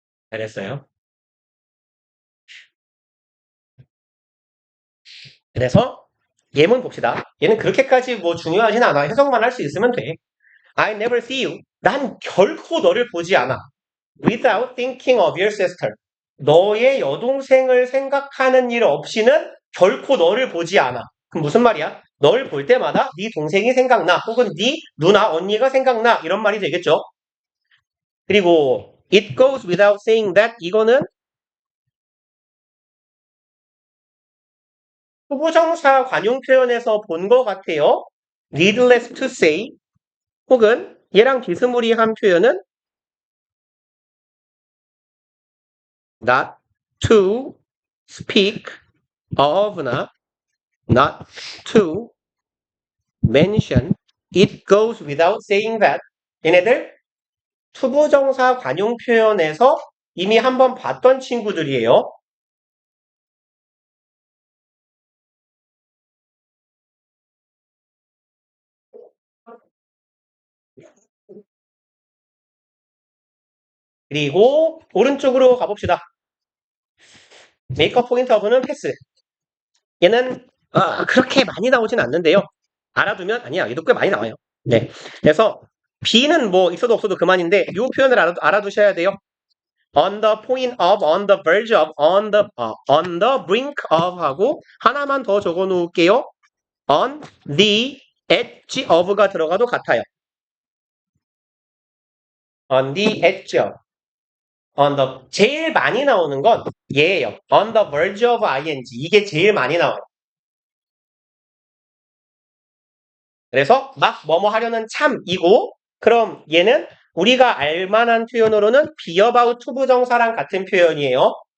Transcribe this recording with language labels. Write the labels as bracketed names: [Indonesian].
[Korean] 잘했어요. 그래서 예문 봅시다. 얘는 그렇게까지 중요하진 않아. 해석만 할 수 있으면 돼. [English] I never see you. [Korean] 난 결코 너를 보지 않아. [English] Without thinking of your sister. [Korean] 너의 여동생을 생각하는 일 없이는 결코 너를 보지 않아. 그럼 무슨 말이야? 널 볼 때마다 네 동생이 생각나. 혹은 네 누나, 언니가 생각나. 이런 말이 되겠죠. 그리고 [English] it goes without saying that. [Korean] 이거는 후부정사 관용 표현에서 본 것 같아요. [English] needless to say. [Korean] 혹은 얘랑 비스무리한 표현은 [English] not to speak of나 not to mention. It goes without saying that. [Korean] 얘네들 투부정사 관용 표현에서 이미 한번 봤던 친구들이에요. 그리고 오른쪽으로 가봅시다. 메이크업 포인트 어브는 패스. 얘는 그렇게 많이 나오진 않는데요. 알아두면 아니야. 얘도 꽤 많이 나와요. 네. 그래서 B는 뭐 있어도 없어도 그만인데 이 표현을 알아두셔야 돼요. [English] On the point of, on the verge of, on the brink of [Korean] 하고 하나만 더 적어 놓을게요. [English] On the edge of가 [Korean] 들어가도 같아요. [English] On the edge of. [Korean] 제일 많이 나오는 건 얘예요. [English] On the verge of ing. [Korean] 이게 제일 많이 나와요. 그래서 막 뭐뭐 하려는 참이고, 그럼 얘는 우리가 알만한 표현으로는 be about to 부정사랑 같은 표현이에요.